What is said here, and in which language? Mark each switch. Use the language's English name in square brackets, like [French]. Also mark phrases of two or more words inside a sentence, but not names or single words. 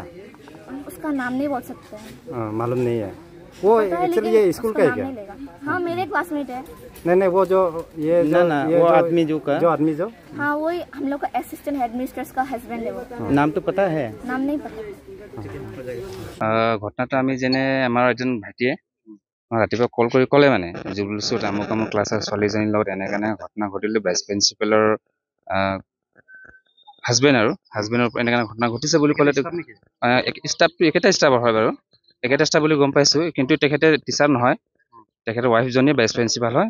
[Hindi] उसका नाम नहीं बोल सकते हैं। मालूम नहीं है वो। एक्चुअली ये स्कूल का है क्या? हाँ, मेरे क्लासमेट है। नहीं वो जो ये वो आदमी जो हाँ, वही हम लोग का असिस्टेंट हेडमिस्ट्रेस का हस्बैंड है वो। नाम तो पता है? नाम नहीं पता। [Assamese] ঘটনাটো আমি যেনে আমাৰ এজন ভাইটিয়ে ৰাতিপুৱা কল কৰি ক'লে মানে জুবলিছত আমুক আমুক ক্লাছৰ ছোৱালীজনীৰ লগত এনেকৈ ঘটনা ঘটিলে, ভাইচ প্ৰিন্সিপালৰ হাজবেণ্ডৰ এনেকৈ ঘটনা ঘটিছে বুলি ক'লে। ষ্টাফটো একেটা ষ্টাফৰ হয় বাৰু, একেটা ষ্টাফ বুলি গম পাইছোঁ, কিন্তু তেখেতে টিচাৰ নহয়, তেখেতৰ ৱাইফজনী ভাইচ প্ৰিন্সিপাল হয়।